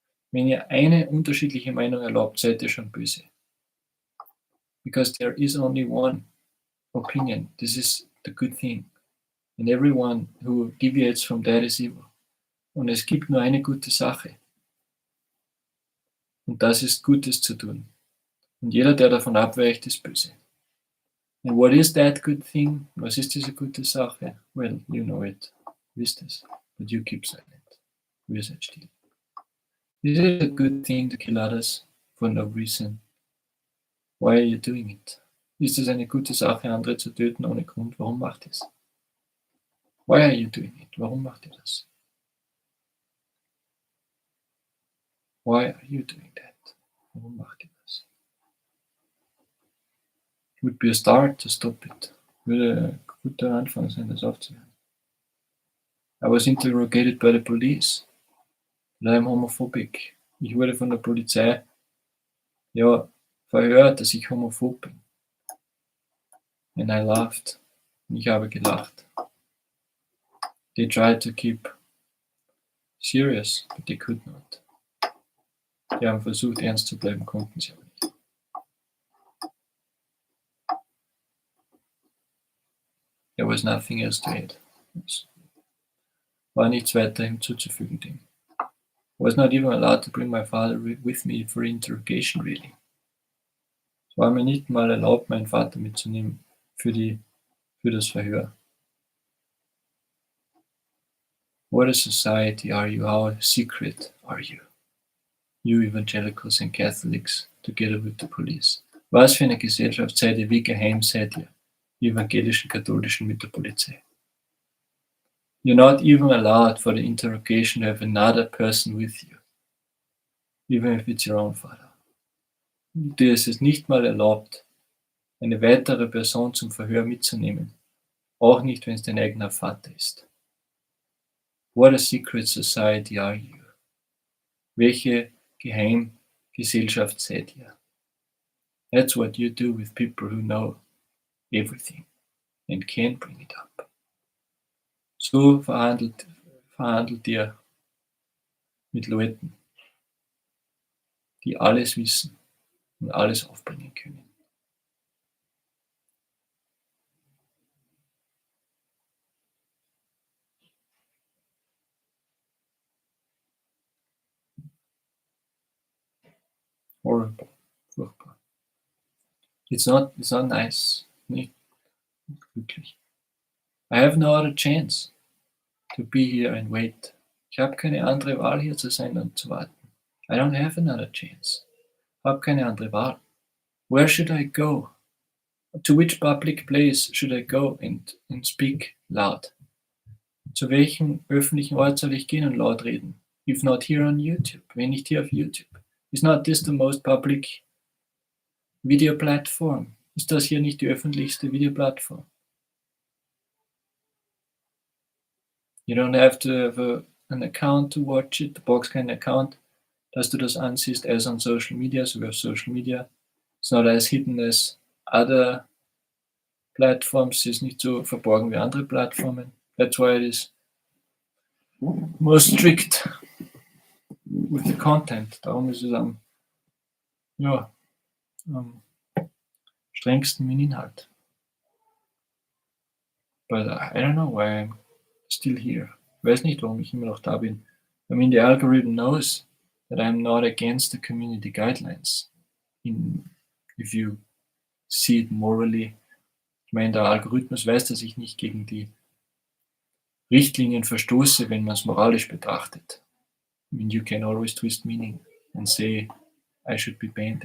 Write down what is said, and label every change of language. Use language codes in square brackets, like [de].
[de] Wenn ihr eine unterschiedliche Meinung erlaubt, seid ihr schon böse. [en] Because there is only one opinion. This is the good thing. And everyone who deviates from that is evil. [de] Und es gibt nur eine gute Sache. Und das ist Gutes zu tun. Und jeder, der davon abweicht, ist böse. [en] And what is that good thing? [de] Was ist diese gute Sache? [en] Well, you know it. [de] Wisst es. [en] But you keep silent. [de] Wir seid still. [en] Is it a good thing to kill others for no reason? Why are you doing it? [de] Ist es eine gute Sache, andere zu töten ohne Grund? Warum macht ihr es? [en] Why are you doing it? [de] Warum macht ihr das? [en] Why are you doing that? [de] Warum macht ihr das? [en] Would be a start to stop it. [de] Würde ein guter Anfang sein, das aufzuhören. [en] I was interrogated by the police. And I'm homophobic. [de] Ich wurde von der Polizei verhört, dass ich homophob bin. [en] And I laughed. [de] Und ich habe gelacht. [en] They tried to keep serious, but they could not. [de] Die haben versucht, ernst zu bleiben, konnten sie aber nicht. [en] There was nothing else to add. [de] Es war nichts weiter hinzuzufügen dem. [en] I was not even allowed to bring my father with me for interrogation, really. [de] Es war mir nicht mal erlaubt, meinen Vater mitzunehmen für das Verhör. [en] What a society are you? How secret are you? You evangelicals and Catholics together with the police. [de] Was für eine Gesellschaft seid ihr? Wie geheim seid ihr? Die evangelischen Katholischen mit der Polizei. [en] You're not even allowed for the interrogation to have another person with you, even if it's your own father. [de] Dir ist es nicht mal erlaubt, eine weitere Person zum Verhör mitzunehmen, auch nicht, wenn es dein eigener Vater ist. [en] What a secret society are you? [de] Welche Geheimgesellschaft seid ihr? [en] That's what you do with people who know everything and can bring it up. [de] So verhandelt ihr mit Leuten, die alles wissen und alles aufbringen können. [en] Horrible, [de] furchtbar. [en] It's not nice, [de] nicht glücklich. [en] I have no other chance to be here and wait. [de] Ich habe keine andere Wahl, hier zu sein und zu warten. [en] I don't have another chance. [de] Ich habe keine andere Wahl. [en] Where should I go? To which public place should I go and speak loud? [de] Zu welchem öffentlichen Ort soll ich gehen und laut reden? [en] If not here on YouTube, [de] wenn nicht hier auf YouTube. [en] Is not this the most public video platform? [de] Ist das hier nicht die öffentlichste Videoplattform? [en] You don't have to have an account to watch it. [de] Du brauchst keinen Account, dass du das ansiehst, [en] as on social media, [de] so wie auf Social Media. [en] It's not as hidden as other platforms. [de] Es ist nicht so verborgen wie andere Plattformen. [en] That's why it is more strict with the content. [de] Darum ist es am strengsten mit Inhalt. [en] But I don't know why I'm still here. [de] Ich weiß nicht, warum ich immer noch da bin. [en] I mean, the algorithm knows that I'm not against the community guidelines. If you see it morally. [de] Ich meine, der Algorithmus weiß, dass ich nicht gegen die Richtlinien verstoße, wenn man es moralisch betrachtet. [en] I mean, you can always twist meaning and say, I should be banned.